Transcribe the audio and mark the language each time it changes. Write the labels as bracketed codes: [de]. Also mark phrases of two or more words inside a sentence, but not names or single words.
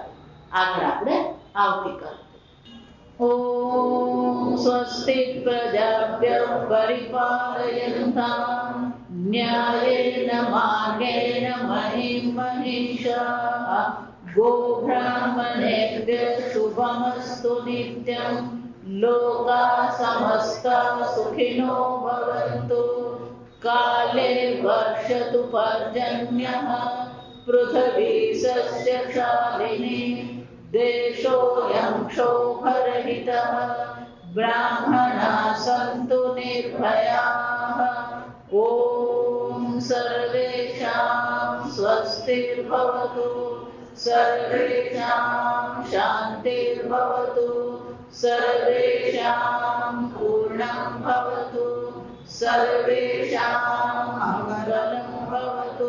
[gu] આગળ આપણે આવતીકાલે. [sa] ॐ स्वस्ति प्रजाभ्यः परिपालयन्तां न्यायेन मार्गेण महीं महीशाः गोब्राह्मणेभ्यः शुभमस्तु नित्यं लोकाः समस्ताः सुखिनो भवन्तु काले वर्षतु पर्जन्यः पृथ्वी सस्यशालिनी देशोऽयं क्षोभरहितः ब्राह्मणाः सन्तु निर्भयाः ॐ सर्वेषां स्वस्तिर्भवतु सर्वेषां शान्तिर्भवतु सर्वेषां पूर्णं भवतु सर्वेषां मङ्गलं भवतु